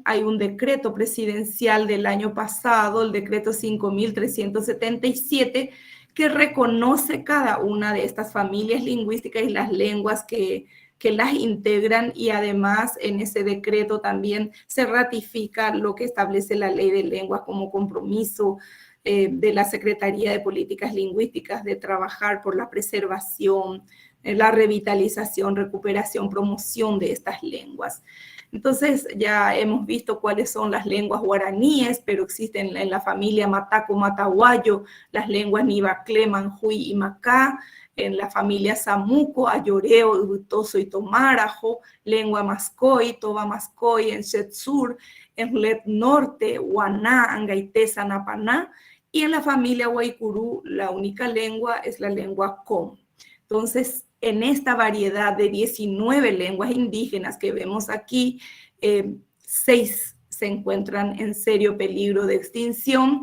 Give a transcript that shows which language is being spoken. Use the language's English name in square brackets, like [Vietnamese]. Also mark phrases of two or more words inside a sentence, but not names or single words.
[Spanish] Hay un decreto presidencial del año pasado, el decreto 5.377, que reconoce cada una de estas familias lingüísticas y las lenguas que las integran, y además en ese decreto también se ratifica lo que establece la Ley de Lenguas como compromiso de la Secretaría de Políticas Lingüísticas de trabajar por la preservación, la revitalización, recuperación, promoción de estas lenguas. Entonces ya hemos visto cuáles son las lenguas guaraníes, pero existen en la familia mataco-mataguayo las lenguas nibaclé, manjuy y macá, en la familia samuco, ayoreo, utoso y tomarajo, lengua mascoy, toba mascoy, en Setsur, en Let Norte, Guaná, Angaité, Sanapaná, y en la familia Guaycurú la única lengua es la lengua com. Entonces, en esta variedad de 19 lenguas indígenas que vemos aquí, 6 se encuentran en serio peligro de extinción.